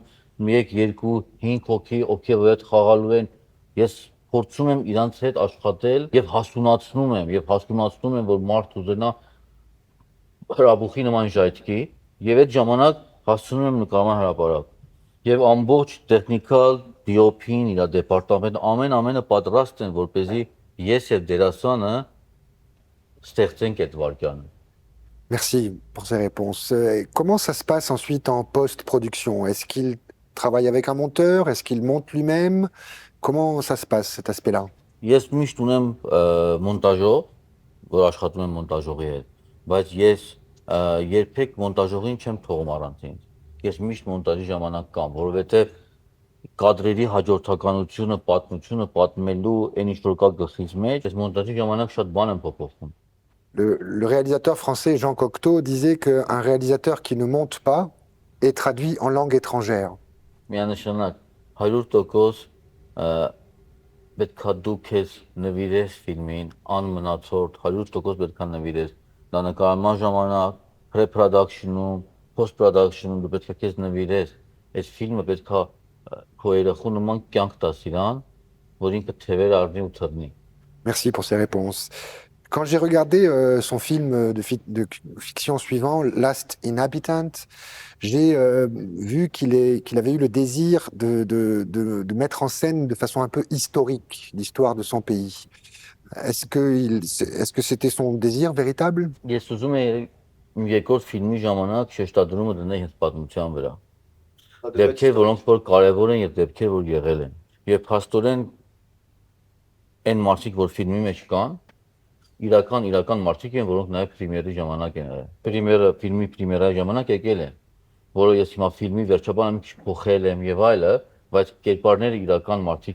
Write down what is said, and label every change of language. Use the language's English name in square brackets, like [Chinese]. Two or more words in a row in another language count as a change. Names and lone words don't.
[Armenian] 1, 2, 5 հոգի, ովքեր այդ խաղալու են։ Ես փորձում եմ իրանց հետ աշխատել եւ հասունացնում եմ, որ մարդ ուզենա հրաբուխի նման ժայթքի եւ այդ ժամանակ հասցնում եմ նկարման հրապարակ։ Եվ ամբողջ տեխնիկալ DOP-ին, իր դեպարտամենտ ամենը պատրաստ են, որպեսզի ես եւ դերասանը ստեղծենք այդ վարքյանը։ [French] Merci pour ces réponses. Comment ça se passe ensuite en post-production? Est-ce qu'il travaille avec un monteur? Est-ce qu'il monte lui-même? Comment ça se passe, cet aspect-là? [Armenian] Ես միշտ ունեմ մոնտաժող, որ աշխատում եմ մոնտաժողի հետ, բայց ես երբեք մոնտաժողին չեմ թողում առանց ինձ։ Ես միշտ մոնտաժի ժամանակ կամ, որովհետև կադրերի հաջորդականությունը, պատմությունը պատմելու այն ինչ որ կա գլխից մեջ, ես մոնտաժի ժամանակ շատ բան եմ փոփոխում։ [French] Le réalisateur français Jean Cocteau disait qu'un réalisateur qui ne monte pas est traduit en langue étrangère. [Armenian] Միանշանակ 100% պետք է դու քեզ նվիրես ֆիլմին, անմնացորդ 100% պետք է նվիրես։ Դա նկարման ժամանակ, pre-production-ում, post-production-ում դու պետք է քեզ նվիրես։ Այս ֆիլմը պետք է քո երախու նման կյանք տաս իրան, որ ինքը թևեր առնի ու թռնի։ [French] Merci pour ces réponses. Quand j'ai regardé son film de fiction suivant, Last Inhabitant, j'ai vu qu'il avait eu le désir de mettre en scène de façon un peu historique l'histoire de son pays. Est-ce que c'était son désir véritable? [Armenian] Ես ուզում եմ իմ երկրորդ ֆիլմի ժամանակ շեշտադրումը դնել հենց պատմության վրա։ Դեպքեր, որոնք որ կարևոր են եւ դեպքեր, որ եղել են։ Եվ փաստորեն այն մարդիկ, որ ֆիլմի մեջ կան, իրական մարդիկ են, որոնք նաև պրեմիերի ժամանակ են եղել։ Ֆիլմի պրեմիերայի ժամանակ եկել են, որը ես հիմա ֆիլմի վերջաբանը մի քիչ փոխել եմ եւ այլը, բայց կերպարները իրական մարդիկ